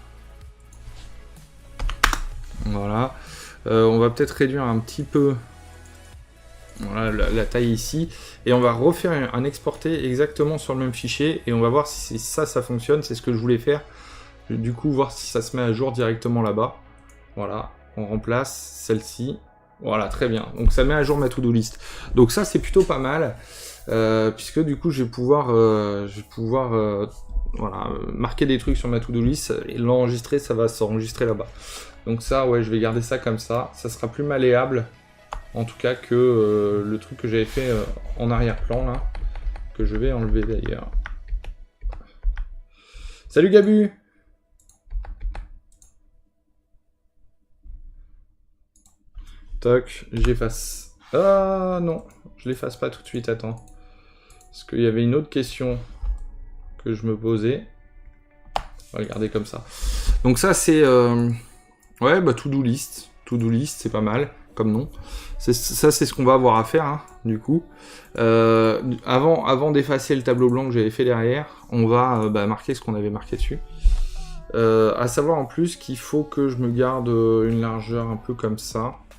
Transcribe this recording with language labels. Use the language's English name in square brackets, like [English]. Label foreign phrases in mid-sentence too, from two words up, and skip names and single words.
[French] Voilà, on va peut-être réduire un petit peu voilà, la taille ici, et on va refaire un exporté exactement sur le même fichier, et on va voir si ça fonctionne, c'est ce que je voulais faire, du coup voir si ça se met à jour directement là-bas. Voilà, on remplace celle-ci, voilà, très bien, donc ça met à jour ma [English] to-do list. [French] Donc ça c'est plutôt pas mal, puisque du coup je vais pouvoir voilà, marquer des trucs sur ma [English] to-do list [French] et l'enregistrer, ça va s'enregistrer là-bas. Donc ça, ouais, je vais garder ça comme ça. Ça sera plus malléable, en tout cas, que le truc que j'avais fait en arrière-plan, là. Que je vais enlever, d'ailleurs. Salut, Gabu! Toc, j'efface. Ah, non, je l'efface pas tout de suite, attends. Parce qu'il y avait une autre question que je me posais. On va le garder comme ça. Donc ça, c'est... Ouais, bah, [English] to-do list. To-do list, [French] c'est pas mal, comme nom. Ça, c'est ce qu'on va avoir à faire, hein, du coup. Avant d'effacer le tableau blanc que j'avais fait derrière, on va marquer ce qu'on avait marqué dessus. À savoir, en plus, qu'il faut que je me garde une largeur un peu comme ça.